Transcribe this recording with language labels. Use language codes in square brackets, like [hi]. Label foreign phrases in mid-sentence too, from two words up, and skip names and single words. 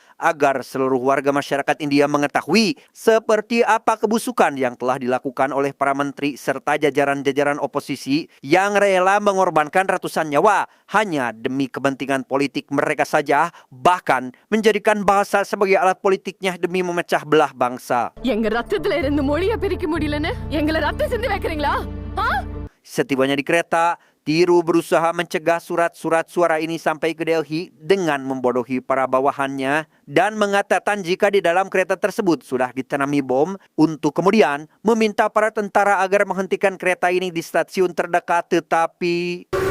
[id] agar seluruh warga masyarakat India mengetahui seperti apa kebusukan yang telah dilakukan oleh para menteri serta jajaran-jajaran oposisi yang rela mengorbankan ratusan nyawa hanya demi kepentingan politik mereka saja, bahkan menjadikan bahasa sebagai alat politiknya demi memecah belah bangsa. [ta] எங்க ரத்தத்துல இருந்து மொழிய பிரிக்க முடியலன்னு எங்களை ரத்தம் சிந்தி வைக்கிறீங்களா? [id] Setibanya di kereta, Tiru berusaha mencegah surat-surat suara ini sampai ke Delhi dengan membodohi para bawahannya dan mengatakan jika di dalam kereta tersebut sudah ditanami bom untuk kemudian meminta para tentara agar menghentikan kereta ini di stasiun terdekat, tetapi